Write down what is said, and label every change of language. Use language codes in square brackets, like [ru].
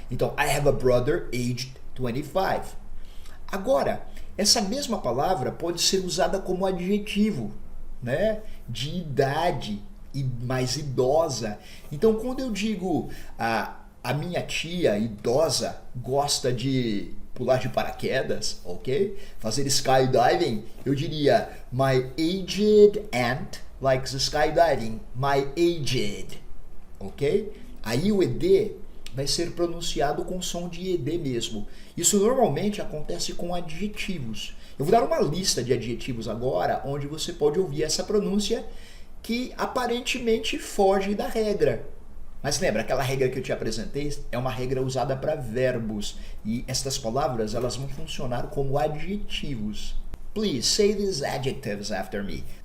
[pt] Então, [en] I have a brother aged 25. [pt] Agora, essa mesma palavra pode ser usada como adjetivo, né? De idade e mais idosa. Então, quando eu digo a minha tia idosa gosta de pular de paraquedas, ok? Fazer [en] skydiving, [pt] eu diria [en] my aged aunt likes skydiving. My aged, [pt] ok? Aí o ED vai ser pronunciado com som de ED mesmo. Isso normalmente acontece com adjetivos. Eu vou dar uma lista de adjetivos agora, onde você pode ouvir essa pronúncia que aparentemente foge da regra. Mas lembra, aquela regra que eu te apresentei é uma regra usada para verbos. E estas palavras elas vão funcionar como adjetivos. [en] Please say these adjectives after me.